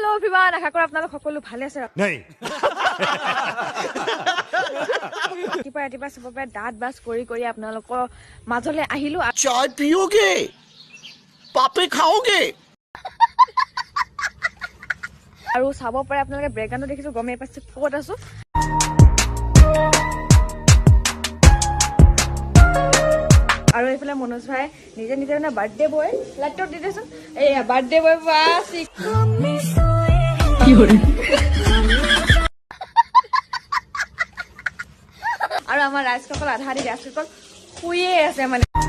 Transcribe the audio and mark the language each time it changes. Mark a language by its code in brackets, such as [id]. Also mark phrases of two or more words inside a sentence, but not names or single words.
[as] ইমান আশা কৰোঁ আপোনালোক সকলো ভালে আছে। ৰাতিপুৱা চবৰ পৰা দাঁত বাছ কৰি আপোনালোকৰ মাজলৈ আহিলো। [hi] चाय पियोगे पापे खाओगे [as] আৰু চাব পাৰে আপোনালোকে ব্ৰেকগ্ৰাউণ্ডত দেখিছো গমেই পাইছে ক'ত আছো। আৰু এইফালে মনোজ ভাই নিজে মানে [en] birthday boy [as] লেপটপ দি দেচোন এইয়া [en] birthday boy [as] আৰু আমাৰ ৰাইজসকল আধা আধি ৰাইজসকল শুয়ে আছে মানে।